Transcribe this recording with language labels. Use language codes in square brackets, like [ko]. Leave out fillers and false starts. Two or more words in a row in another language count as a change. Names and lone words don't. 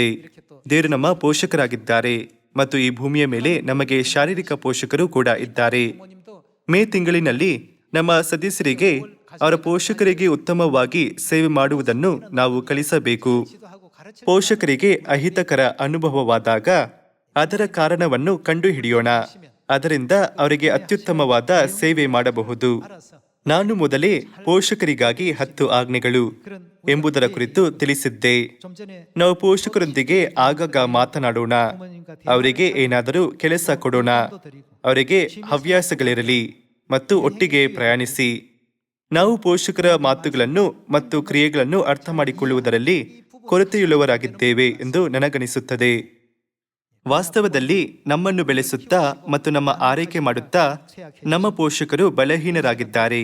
[kn] ದೇವರು ನಮ್ಮ ಪೋಷಕರಾಗಿದ್ದಾರೆ ಮತ್ತು ಈ ಭೂಮಿಯ ಮೇಲೆ ನಮಗೆ ಶಾರೀರಿಕ ಪೋಷಕರು ಕೂಡ ಇದ್ದಾರೆ. [ko] 부모님도 [kn] ಮೇ ತಿಂಗಳಿನಲ್ಲಿ ನಮ್ಮ ಸದಸ್ಯರಿಗೆ ಅವರ ಪೋಷಕರಿಗೆ ಉತ್ತಮವಾಗಿ ಸೇವೆ ಮಾಡುವುದನ್ನು ನಾವು ಕಲಿಸಬೇಕು. [ko] 지도하고 가르쳐 [kn] ಪೋಷಕರಿಗೆ ಅಹಿತಕರ ಅನುಭವವಾದಾಗ ಅದರ ಕಾರಣವನ್ನು ಕಂಡುಹಿಡಿಯೋಣ. ಅದರಿಂದ ಅವರಿಗೆ ಅತ್ಯುತ್ತಮವಾದ ಸೇವೆ ಮಾಡಬಹುದು. [ko] 알아서 [kn] ನಾನು ಮೊದಲೇ ಪೋಷಕರಿಗಾಗಿ 10 ಆಜ್ಞೆಗಳು [ko] 그런 [kn] ಎಂಬುದರ ಕುರಿತು ತಿಳಿಸಿದ್ದೆ. [ko] 좀 전에 [kn] ನಾವು ಪೋಷಕರೊಂದಿಗೆ ಆಗಾಗ ಮಾತನಾಡೋಣ. [ko] 부모님과 [kn] ಅವರಿಗೆ ಏನಾದರೂ ಕೆಲಸ ಕೊಡೋಣ. [ko] 대화도 드리고 [kn] ಅವರಿಗೆ ಹವ್ಯಾಸಗಳಿರಲಿ ಮತ್ತು ಒಟ್ಟಿಗೆ ಪ್ರಯಾಣಿಸಿ. ನಾವು ಪೋಷಕರ ಮಾತುಗಳನ್ನು ಮತ್ತು ಕ್ರಿಯೆಗಳನ್ನು ಅರ್ಥ ಮಾಡಿಕೊಳ್ಳುವುದರಲ್ಲಿ ಕೊರತೆಯುಳ್ಳವರಾಗಿದ್ದೇವೆ ಎಂದು ನನಗನಿಸುತ್ತದೆ. ವಾಸ್ತವದಲ್ಲಿ ನಮ್ಮನ್ನು ಬೆಳೆಸುತ್ತಾ ಮತ್ತು ನಮ್ಮ ಆರೈಕೆ ಮಾಡುತ್ತಾ ನಮ್ಮ ಪೋಷಕರು ಬಲಹೀನರಾಗಿದ್ದಾರೆ.